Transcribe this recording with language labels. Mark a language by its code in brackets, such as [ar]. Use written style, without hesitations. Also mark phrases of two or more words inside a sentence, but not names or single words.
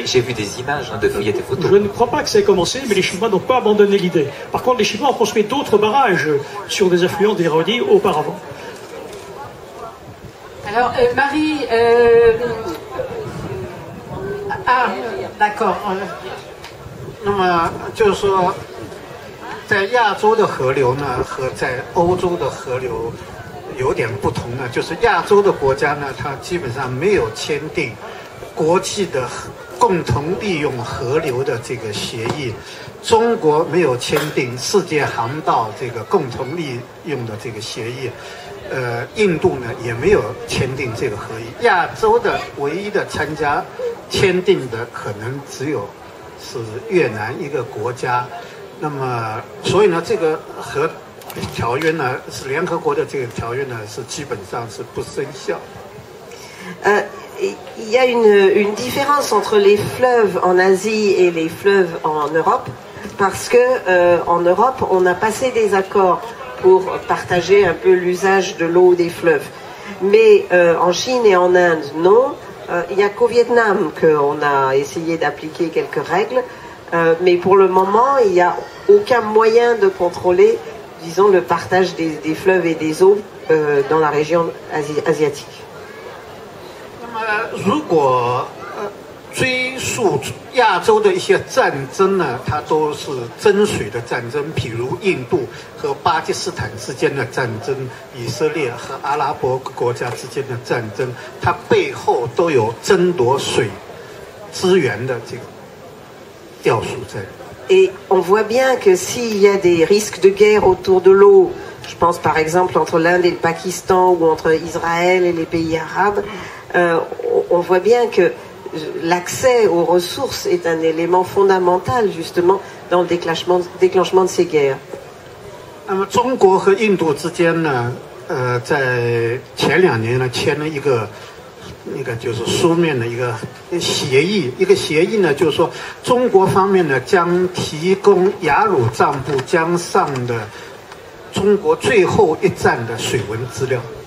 [fr] j'ai vu des images, il y a des photos. Je ne crois pas que ça ait commencé, mais les Chinois n'ont pas abandonné l'idée. Par contre, les Chinois ont construit d'autres barrages sur des affluents d'Irrawaddy auparavant. Alors, Marie... d'accord. [zh] 那么就是说，在亚洲的河流呢，和在欧洲的河流有点不同呢，就是亚洲的国家呢，它基本上没有签订国际的共同利用河流的这个协议，中国没有签订世界航道这个共同利用的这个协议，印度呢也没有签订这个合议。亚洲的唯一的参加签订的可能只有是越南一个国家。那么，所以呢，这个和条约呢，是联合国的这个条约呢，是基本上是不生效。 [fr] Il y a une différence entre les fleuves en Asie et les fleuves en Europe, parce que en Europe, on a passé des accords pour partager un peu l'usage de l'eau des fleuves. Mais en Chine et en Inde, non. Il n'y a qu'au Vietnam qu'on a essayé d'appliquer quelques règles, mais pour le moment, il n'y a aucun moyen de contrôler, disons, le partage des fleuves et des eaux dans la région asiatique. [zh] 如果追溯亚洲的一些战争呢，它都是争水的战争，比如印度和巴基斯坦之间的战争，以色列和阿拉伯国家之间的战争，它背后都有争夺水资源的这个要素在。 [fr] Et on voit bien que s'il y a des risques de guerre autour de l'eau, je pense par exemple entre l'Inde et le Pakistan ou entre Israël et les pays arabes, on voit bien que l'accès aux ressources est un élément fondamental justement dans le déclenchement de ces guerres. [zh] 那么中国和印度之间呢，在前2年呢签了一个那个就是书面的一个协议，一个协议呢，就是说中国方面呢将提供雅鲁藏布江上的中国最后一站的水文资料。